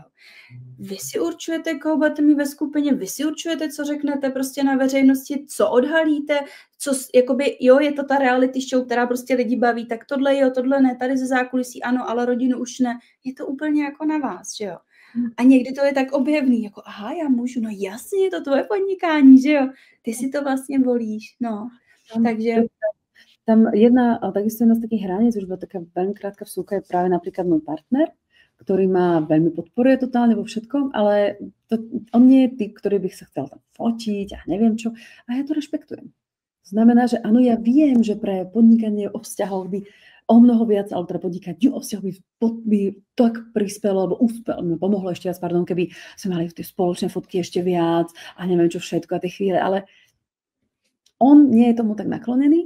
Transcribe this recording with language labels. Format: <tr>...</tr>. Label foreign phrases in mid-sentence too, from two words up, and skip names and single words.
<cs>Vy si určujete, koho budete mít ve skupině, vy si určujete, co řeknete prostě na veřejnosti, co odhalíte, co, jakoby, jo, je to ta reality show, která prostě lidi baví, tak tohle jo, tohle ne, tady ze zákulisí ano, ale rodinu už ne. Je to úplně jako na vás, že jo. A někdy to je tak objevný, jako aha, já můžu, no jasně, je to tvoje podnikání, že jo. Ty si to vlastně volíš, no. Takže...</cs> <sk>Tam takisto jedna z takých hraníc, už bola taká veľmi krátka vsúka, je práve napríklad môj partner, ktorý ma veľmi podporuje totálne vo všetkom, ale on nie je typ, ktorý by sa chcel tam fotiť a neviem čo. A ja to rešpektujem. To znamená, že áno, ja viem, že pre podnikanie o vzťahoch by o mnoho viac, ale teda podnikanie o vzťahoch by tak prispelo, alebo pomohlo ešte viac, keby sme mali tie spoločné fotky ešte viac a neviem čo všetko a tie chvíle, ale on nie je tomu tak naklonený.</sk>